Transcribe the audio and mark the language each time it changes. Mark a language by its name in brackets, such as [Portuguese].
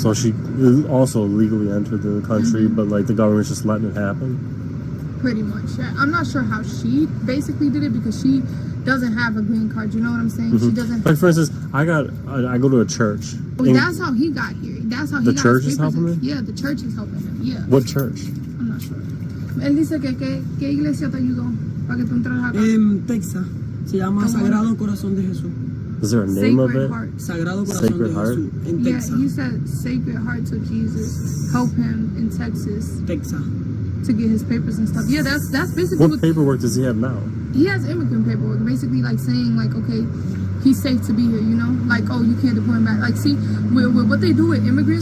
[English] So she also legally entered the country, but like the government's just letting it happen. Pretty much. Yeah. I'm not sure how she basically did it because she doesn't have a green card. You know what I'm saying? She doesn't. Like for instance, I go to a church. That's how he got here. That's how he got the church is helping him. Yeah, the church is helping him. Yeah. What church? I'm not sure. [Spanish] Él dice que qué iglesia te ayudó para que tú entres acá. [English] Texas. [Spanish] Se llama Sagrado Corazón de Jesús. [English] Is there a name of it? Heart. [Spanish] Sagrado Corazón de Jesús [English] in Texas. Yeah, he said Sacred Hearts of Jesus help him in Texas. Texas. To get his papers and stuff. Yeah, that's basically what paperwork does he have now? He has immigrant paperwork, basically like saying like, okay, he's safe to be here, you know? Like, oh, you can't deport him back. Like, see, with what they do with immigrants.